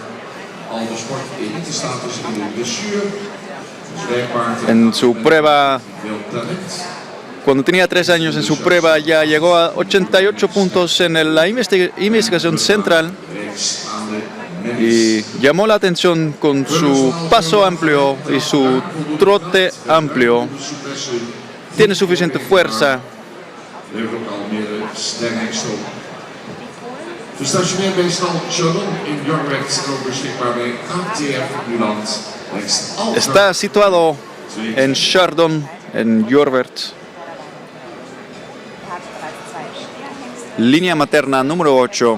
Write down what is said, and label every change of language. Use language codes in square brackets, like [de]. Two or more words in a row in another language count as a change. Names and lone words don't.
[es] En su prueba, cuando tenía 3 años, en su prueba ya llegó a 88 puntos en la investigación central y llamó la atención con su paso amplio y su trote amplio. Tiene suficiente fuerza. [nl] Gestationeerd bij Stal Chardon in Jorwert, ook beschikbaar bij ATF Nuland. [es] Está situado en Chardon, en Jorwert. Línea materna número 8.